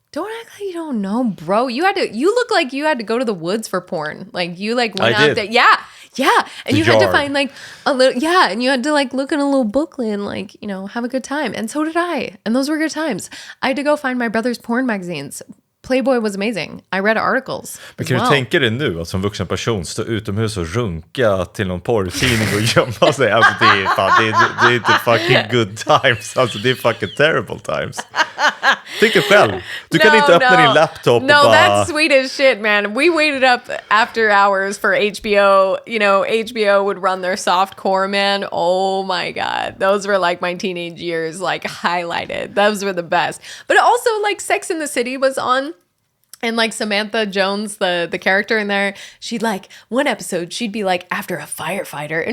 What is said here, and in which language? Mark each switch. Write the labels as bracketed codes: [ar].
[en] Don't act like you don't know, bro. You look like you had to go to the woods for porn. Like you like went out there. Yeah. And you had to find like a little, and you had to like look in a little booklet and like, you know, have a good time. And so did I. And those were good times. I had to go find my brother's porn magazines. Playboy was amazing. I read articles. [sv] Men kan du tänka dig nu att som vuxen person stå utomhus och runka till någon porrtidning och gömma sig? Alltså det är inte [en] fucking good times. [sv] Alltså det är [en] fucking terrible times. [sv] Tänk dig själv. Du kan inte öppna din laptop och bara... [en] No, that's Swedish shit, man. We waited up after hours for HBO. You know, HBO would run their softcore, man. Oh my God. Those were like my teenage years, like highlighted. Those were the best. But also like Sex and the City was on. And like Samantha Jones, the character in there, she'd like, one episode, she'd be like after a firefighter.